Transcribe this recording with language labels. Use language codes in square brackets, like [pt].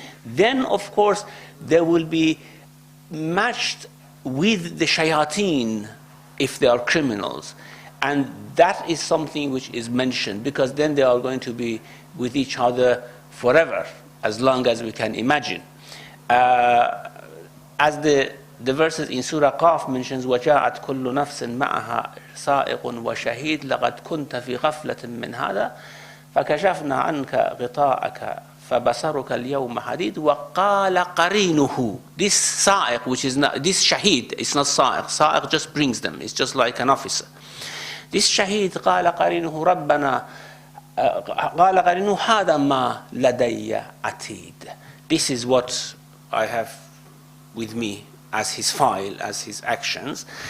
[en] Then, of course, they will be matched with the shayateen if they are criminals. And that is something which is mentioned, because then they are going to be with each other forever, as long as we can imagine. As the verses in Surah Qaf mentions, [ar] وَجَاءَتْ كُلُّ نَفْسٍ مَعَهَا سَائِقٌ وَشَهِيدٌ لَقَدْ كُنْتَ فِي غَفْلَةٍ مِّنْ هَذَا فَكَشَفْنَا عَنْكَ غِطَاءَكَ فَبَصَرُكَ الْيَوْمَ حَدِيدٌ وَقَالَ قَرِينُهُ. [en] This Sa'iq, which is not, this Shaheed, it's not Sa'iq. Sa'iq just brings them. It's just like an officer. This Shaheed [ar] قال قرينه ربنا قال قرينه هذا ما لدي عتيد. [en] This is what I have with me as his file, as his actions.